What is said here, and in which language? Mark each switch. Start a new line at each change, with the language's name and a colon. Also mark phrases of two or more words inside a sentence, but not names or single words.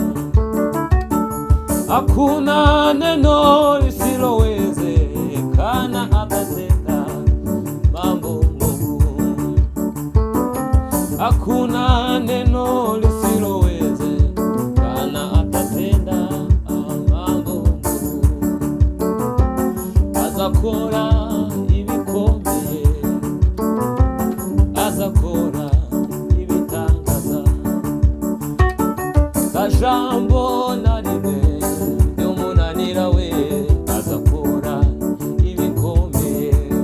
Swahili: Hakuna neno lisilowezekana, atatenda mambo Mungu. Hakuna neno lisilowezekana, atatenda mambo Mungu.
Kinyarwanda: Azakora ibikomeye, azakora ibitangaza. Tajambo na rimwe ry'umunanira we, azakora ibikomeye.